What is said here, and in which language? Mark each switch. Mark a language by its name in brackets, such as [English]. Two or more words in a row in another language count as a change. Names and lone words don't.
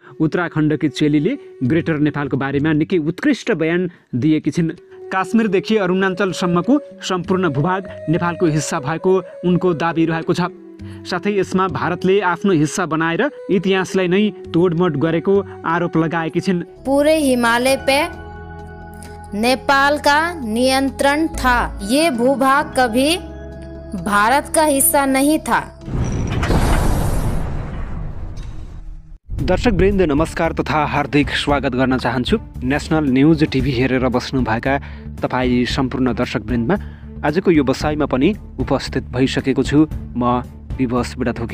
[Nepali] उत्तराखण्डकी चेलीले ग्रेटर नेपालको बारेमा निकै उत्कृष्ट बयान दिएकी छिन्। काश्मीरदेखि अरुणाञ्चलसम्मको सम्पूर्ण भूभाग नेपालको हिस्सा भएको उनको दाबी रहेको छ। साथै यसमा भारतले आफ्नो हिस्सा बनाएर इतिहासलाई नै तोडमोड गरेको आरोप लगाएकी छिन्। [Hindi] पूरे हिमालय पे नेपाल का नियंत्रण था। ये भूभाग कभी भारत का हिस्सा नहीं था। [Nepali] दर्शकवृन्द नमस्कार तथा हार्दिक स्वागत गर्न चाहन्छु। नेसनल न्युज टिभी हेरेर बस्नुभएका तपाईँ सम्पूर्ण दर्शकवृन्दमा आजको यो बसाइमा पनि उपस्थित भइसकेको छु म विवश बुढाथोकी।